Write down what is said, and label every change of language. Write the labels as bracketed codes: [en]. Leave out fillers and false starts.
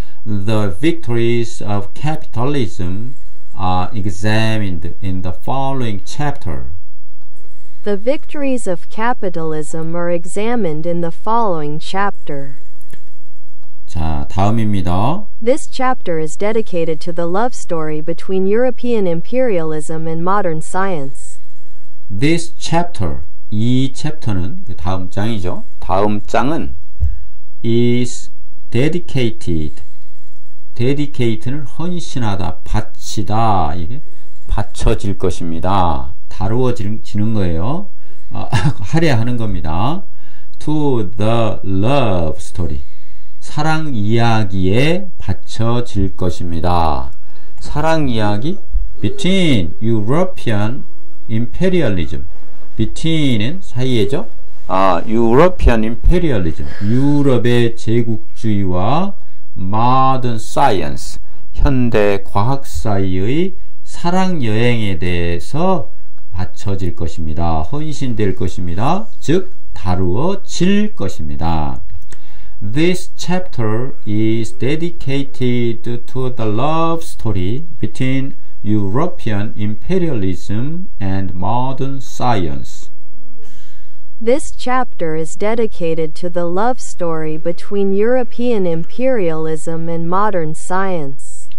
[en] The victories of capitalism are examined in the following chapter. The victories of capitalism are examined in the following chapter. [ko] 자, 다음입니다. [en] This chapter is dedicated to the love story between European imperialism and modern science. This chapter, [ko] 이 챕터는 다음 장이죠. 다음 장은 [en] is dedicated. [ko] dedicat는 헌신하다, 바치다, 이게 바쳐질 것입니다. 다루어지는 거예요. 할애하는 겁니다. [en] To the love story. [ko] 사랑 이야기에 바쳐질 것입니다. 사랑 이야기 [en] between European imperialism. [ko] between은 사이에죠. [en] European imperialism. [ko] 유럽의 제국주의와 [en] modern science. [ko] 현대 과학 사이의 사랑 여행에 대해서 바쳐질 것입니다. 헌신될 것입니다. 즉 다루어질 것입니다. [en] This chapter is dedicated to the love story between European imperialism and modern science. This chapter is dedicated to the love story between European imperialism and modern science.